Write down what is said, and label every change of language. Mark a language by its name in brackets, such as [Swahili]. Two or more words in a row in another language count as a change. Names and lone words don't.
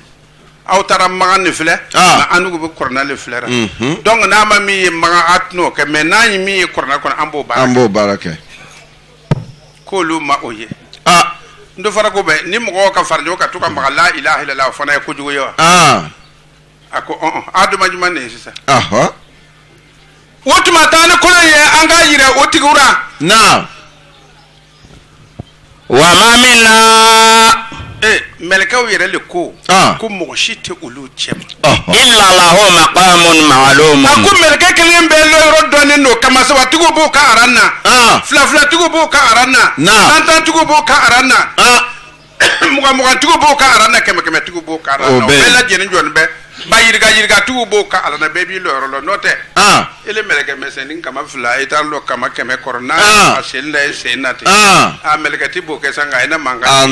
[Bambara] aw taara Magan le filɛ mais an n'u bɛ kuranɛ le filɛ donc n'a ma min ye Magan a t'o kɛ mais n'a ye min ye kuranɛ kɔnɔ an b'o baara kɛ k'olu ma o ye n do fara ko bɛ ni mɔgɔw ka fara ɲɔgɔn kan to ka maga [Arabic] لا إله إلا الله [Bambara] o fana ye kojugu ye wa a ko a duma jumɛn de ye sisan o tuma taa ni kolon ye an k'a yira o tigiw la na [Arabic] وما منا [Bambara] melekaw yɛrɛ le ko ko mɔgɔ si tɛ olu cɛ [Arabic] إلا له مقام معلوم. [Bambara] a ko melekɛ kelen bɛ yɔrɔ dɔnnen don kamasabatigiw b'o ka aran na filafilatigiw b'o ka aran na tantantigiw b'o ka aran na mugan-mugantigiw b'o ka aran na kɛmɛ-kɛmɛtigiw b'o ka aran na o bɛɛ lajɛlen jɔlen bɛ ba yirigatigiw b'o ka aran na bɛɛ b'i lɔ yɔrɔ la n'o tɛ ele melekɛ misɛnnin kama fila i t'a lɔ kama kɛmɛ kɔrɔ n'a a sen la ye sen na ten a melekɛti b'o kɛ sa nka a ye ne mankan